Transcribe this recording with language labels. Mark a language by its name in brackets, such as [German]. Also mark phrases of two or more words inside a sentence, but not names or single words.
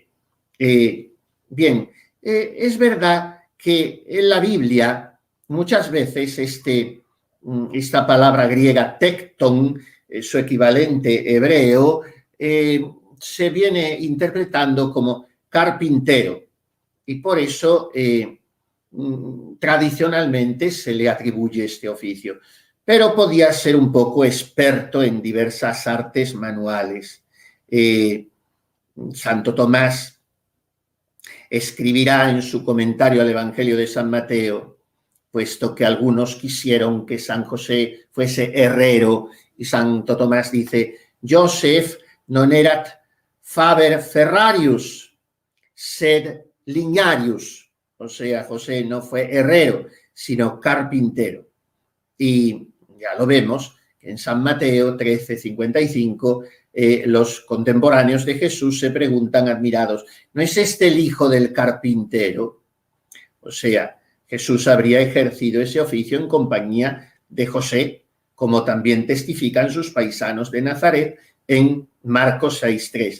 [Spanish] Bien, es verdad que en la Biblia muchas veces esta palabra griega tecton, su equivalente hebreo, se viene interpretando como carpintero y por eso tradicionalmente se le atribuye este oficio, pero podía ser un poco experto en diversas artes manuales. Santo Tomás escribirá en su comentario al Evangelio de San Mateo, puesto que algunos quisieron que San José fuese herrero, y Santo Tomás dice: [Latin] Joseph non erat faber ferrarius, sed lignarius. [Spanish] O sea, José no fue herrero, sino carpintero. Y ya lo vemos que en San Mateo 13:55 los contemporáneos de Jesús se preguntan admirados: ¿no es este el hijo del carpintero? O sea, Jesús habría ejercido ese oficio en compañía de José, como también testifican sus paisanos de Nazaret en Marcos 6:3.